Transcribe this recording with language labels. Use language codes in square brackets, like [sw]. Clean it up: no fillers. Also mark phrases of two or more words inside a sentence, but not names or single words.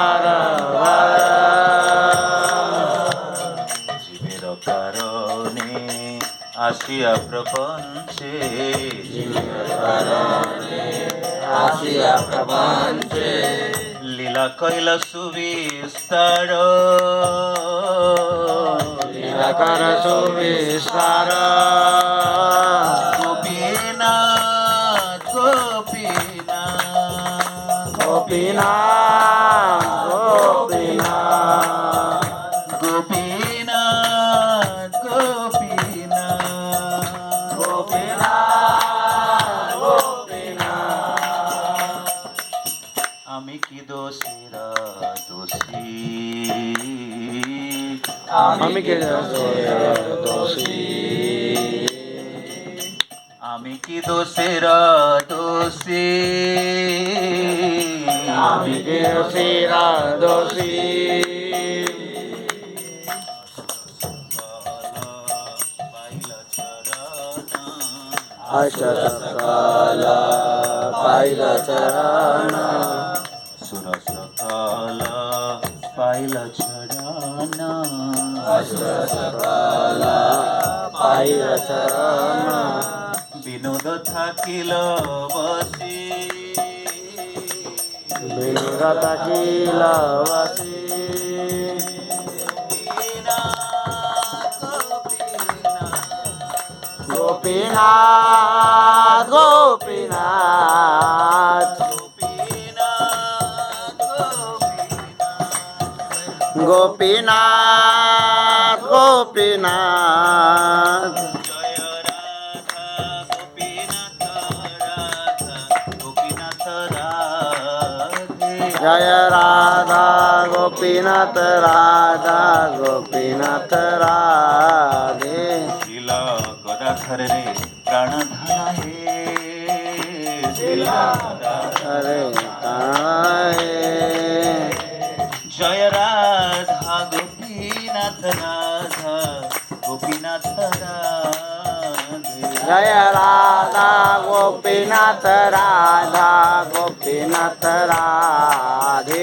[bn] জীবের কারণে আসিয়া প্রপঞ্চে আসিয়া প্রপঞ্চে লীলা কইলা সুবিস্তার নিরাকার সুবিস্তার গোপীনাথ গোপীনাথ গোপীনাথ গোপীনাথ গোপীনাথ গোপীনাথ গোপীনাথ গোপীনাথ আমি কি দোষেরা দোষী আমি কে দোষী আমি কি দোষেরা দোষী আমি কে দোষীরা দোষী আশা সকাল পাইলা চরণ সুর সকাল পাইলা চরণ আশা সকাল পাইলা চরণ বিনোদ থাকিল বসি বিনোদ থাকিল বসি গোপীনাথ গোপীনাথ গোপীনাথ গোপীনাথ জয় রাধা গোপীনাথ রাধা গোপীনাথ রাধে শিল গদাধর রে প্রাণধন হে राधा हरे ताए [hi] जय राधा गोपीनाथ राधा गोपीनाथ राधे जय राधा गोपीनाथ राधा गोपीनाथ राधे